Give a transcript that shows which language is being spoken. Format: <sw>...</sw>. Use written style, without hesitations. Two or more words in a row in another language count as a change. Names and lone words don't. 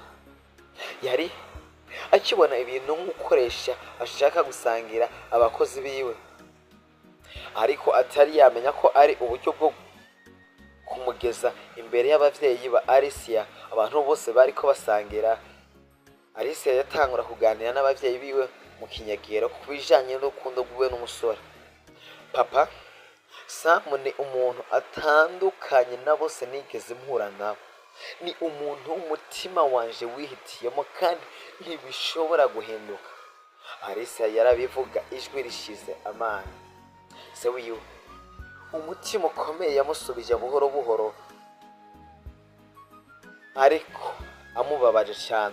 <rn>Yari akibona ibintu nk'ukoresha ashaka gusangira abakozi biwe, ariko atari yamenya ko ari uburyo bwo kumugeza imbere y'abavyeyi ba Alicia. Abantu bose bariko basangira. Alicia yatangura kuganira n'abavyeyi biwe mu kinyagiro ku bijanye n'urukundo rwiwe n'umusore. Papa, Sam ni umuntu atandukanye na bose nigeze mpura nabo. Ni umuntu w'umutima wanje wihitiyemo, kandi ntibishobora guhinduka. Alicia yarabivuga ijwi rishize amani. Se wiwe, umutima ukomeye, yamusubije buhoro buhoro, ariko amubabaje cyane.</rn>